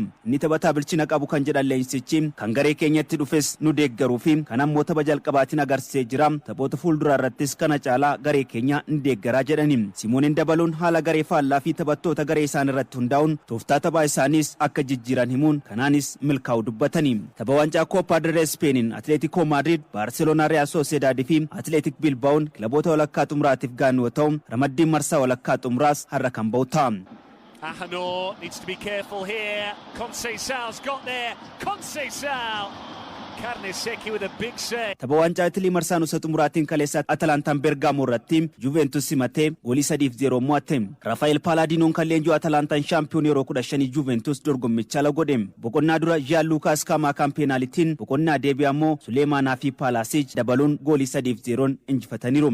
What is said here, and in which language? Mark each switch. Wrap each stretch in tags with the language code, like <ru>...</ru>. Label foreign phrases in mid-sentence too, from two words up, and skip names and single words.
<om>Inni taphataa bilchina qabu kan jedhan leenjisichi kan garee keenyatti dhufes nu deeggaruu fi kan ammoo tapha jalqabaatiin agarsiisee jira. Taphoota fuulduraa irrattis kana caalaa garee keenya ni deeggaraa jedhani. Simeone dabaluun haala garee faallaa fi taphattoota garee isaan irratti hundaa'uun tooftaa taphaa isaaniis akka jijjiiran himuun kanaanis milkaa'u dubbatanii. Tapha waancaa Copa del Rey Spain Atletico Madrid, Barcelona, Real Sociedad fi Athletic Bilbao kilaboota walakkaa xumuraatiif gaanu yoo ta'u ramaddiin marsaa walakkaa xumuraas har'a kan ba'u ta'a.</om> <en>Ahanor needs to be careful here. Conceição's got there. Conceição. Carnesecchi with a big save.</en> <om>Tapha waancaa Itilii marsaa xumuraatiin kaleessa Atalantaan Bergamo irratti Juventus simatee goolii 3-0 mo'ate. Rafael Palladinoon kallenjuu Atalantaan shaampiyoon yeroo 15 Juventus dorgommicha la godhe. Boqonnaa dura Gianluca Scamacca kan peenaalitiin boqonnaa deebii ammoo Suleemanaa fi Palaasic dabaluun goolii 3-0 injifataniiru.</om>